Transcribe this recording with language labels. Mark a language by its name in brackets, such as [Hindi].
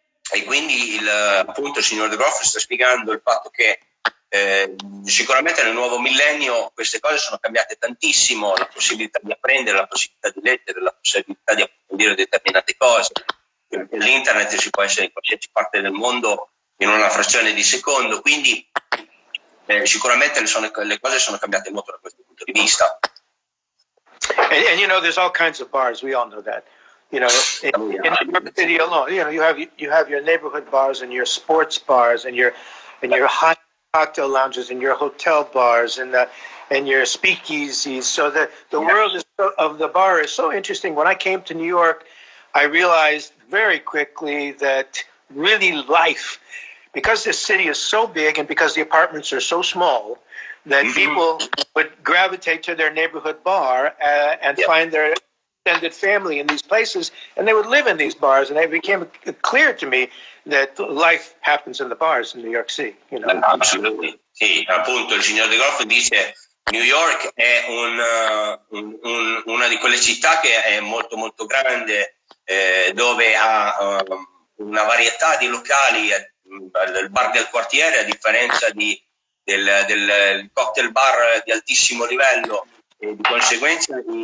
[Italian] E quindi appunto il signor DeGroff sta spiegando il fatto che sicuramente nel nuovo millennio queste cose sono cambiate tantissimo, la possibilità di apprendere, la possibilità di leggere, la possibilità di approfondire determinate cose. L'internet si può essere in qualsiasi parte del mondo in una frazione di secondo, quindi sicuramente le cose sono cambiate molto da questo punto di vista. [English] And there's all kinds of bars. We all know that. In New York City alone, you have your neighborhood bars and your sports bars and your high cocktail lounges and your hotel bars and your speakeasies. So the world of the bar is so interesting. When I came to New York, I realized very quickly that really life, because this city is so big and because the apartments are so small, that people would gravitate to their neighborhood bar and find their extended family in these places, and they would live in these bars, and it became clear to me that life happens in the bars in New York City. [Italian] Assolutamente, sì. Appunto il signor DeGroff dice New York è una di quelle città che è molto molto grande, dove ha una varietà di locali, il bar del quartiere, a differenza del cocktail bar di altissimo livello, e di conseguenza